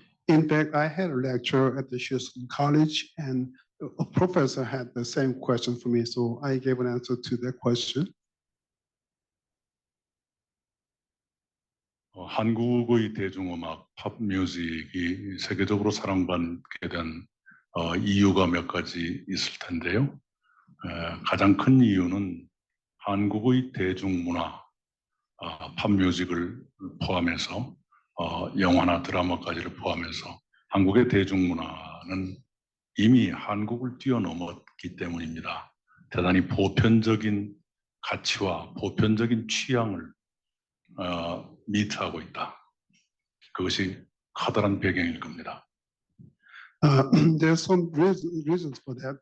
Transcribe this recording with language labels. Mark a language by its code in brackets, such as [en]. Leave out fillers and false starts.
[en] In fact, I had a lecture at the Houston College, and a professor had the same question for me, so I gave an answer to that question. [ko] 한국의 대중음악, 팝 뮤직이 세계적으로 사랑받게 된 이유가 몇 가지 있을 텐데요. 가장 큰 이유는 한국의 대중문화, 팝뮤직을 포함해서 영화나 드라마까지를 포함해서 한국의 대중문화는 이미 한국을 뛰어넘었기 때문입니다. 대단히 보편적인 가치와 보편적인 취향을 미트하고 있다. 그것이 커다란 배경일 겁니다. [en] There's some reasons for that.